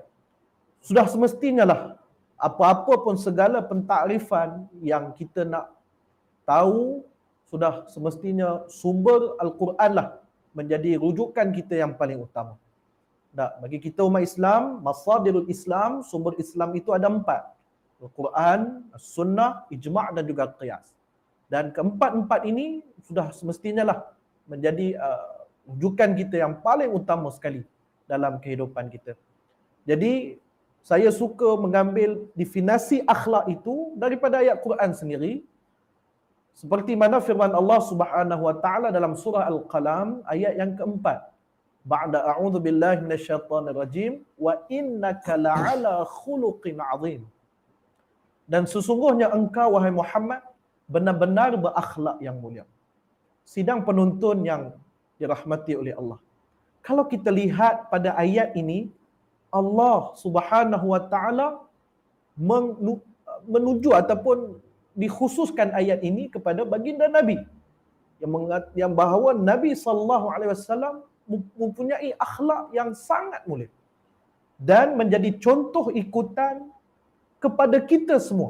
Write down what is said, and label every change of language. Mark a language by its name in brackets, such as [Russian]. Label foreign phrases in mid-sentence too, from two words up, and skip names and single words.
[Malay] Sudah semestinya lah apa-apa pun segala pentakrifan yang kita nak tahu, sudah semestinya sumber Al-Quran lah menjadi rujukan kita yang paling utama. Bagi kita umat Islam, [Arabic] مصادر الإسلام, [Malay] sumber Islam itu ada 4. Al-Quran, As-Sunnah, Ijma' dan juga Qiyas. Dan keempat-empat ini sudah semestinya lah menjadi rujukan kita yang paling utama sekali dalam kehidupan kita. Jadi saya suka mengambil definisi akhlak itu daripada ayat Quran sendiri. Seperti mana firman Allah [Arabic] سبحانه وتعالى [Malay] dalam surah Al-Qalam ayat yang keempat. [Arabic] بعد أعوذ بالله من الشيطان الرجيم وإنك لعلى خلق عظيم. [Malay] Dan sesungguhnya engkau wahai Muhammad benar-benar berakhlak yang mulia. sidang penonton yang dirahmati oleh Allah. Kalau kita lihat pada ayat ini, Allah [Arabic] سبحانه وتعالى [Malay] menuju ataupun dikhususkan ayat ini kepada baginda Nabi yang bahawa Nabi [Arabic] صلى الله عليه وسلم [Malay] mempunyai akhlak yang sangat mulia dan menjadi contoh ikutan kepada kita semua.